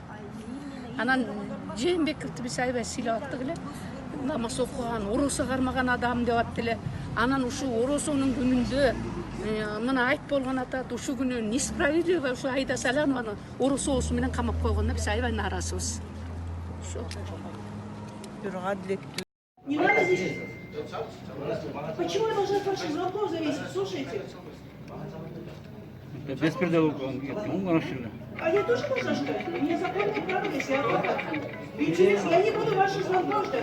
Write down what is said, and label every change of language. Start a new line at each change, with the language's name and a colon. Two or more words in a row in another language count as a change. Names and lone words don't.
Kyrgyz: Анан Жээнбековду биз аябай сыйлап аттык эле. Намаз окуган, оросо кармаган адам деп атты эле. Анан ушул оросонун күнүндө мына айт болгон атат, ушул күнү несправедливо ушу Айда Салянованы оросо оосу менен камап койгонуна биз аябай нааразыбыз. Ошо.
Russian: Не надо здесь. Почему я должна от ваших звонков зависеть? Слушайте. Беспредел он. А я тоже должна ждать? У меня законное право, если я адвокат. Интересно, я не буду ваших звонков ждать.